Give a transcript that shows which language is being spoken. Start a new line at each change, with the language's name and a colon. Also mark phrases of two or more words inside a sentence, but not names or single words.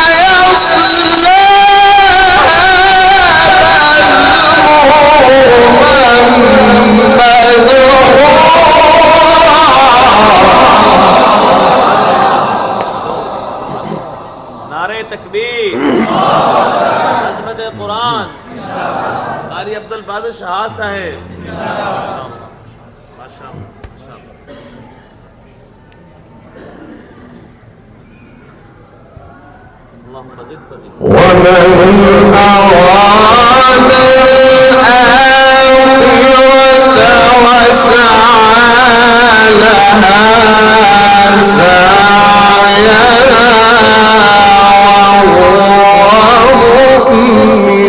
Urdu: نعرۂ تکبیر، عظمت قرآن، قاری عبد البادشاہ شاہ صاحب.
Arabic: اللهم زد فزد. ومن أراد الآخرة وسعى لها سعيها وهو مؤمن